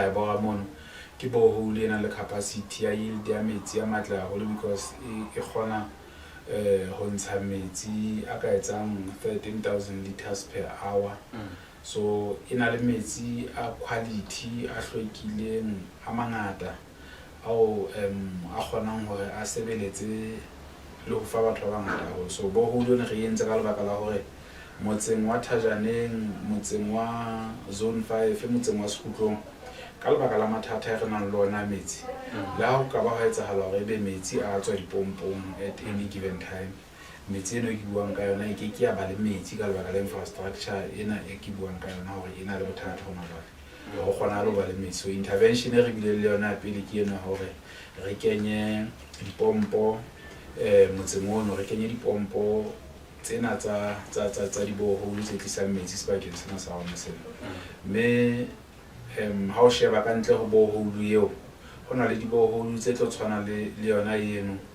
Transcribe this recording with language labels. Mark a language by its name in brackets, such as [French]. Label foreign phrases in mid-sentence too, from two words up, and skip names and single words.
[Southern Sotho] ra bora mono ke borehole ena le capacity ya yield ya metsi a matla haholo because e kgona ho ntsha metsi a ka etsang 13,000 [English] liters per hour [Southern Sotho] so ena le metsi a quality a hlwekileng a mangata ao a kgonang hore a sebeletse le ho fa batho ba bangata ho so borehole ne re entse ka lebaka la hore motseng wa Thajaneng motseng wa zone 5 motseng wa Sekhutlong ka lebaka la mathata re nang le ona metsi le ha o ka ba ha etsahala hore be metsi a tswa dipompong [English] at any given time [Southern Sotho] metsi eno ke buang ka yona e ke ya ba le metsi ka lebaka la infrastructure ena e ke buang ka yona hore ena le bothata hona jwale ho kgona le ba le metsi [English] so intervention [Southern Sotho] e re bile le yona pele ke ena hore re kenye dipompo motseng ono re kenye dipompo tsena tsa di borehole tse tlisang metsi sebakeng sena sa rona sena mme ha o sheba ka ntle ho borehole eo hona le di borehole tse tlo tshwana le yona eno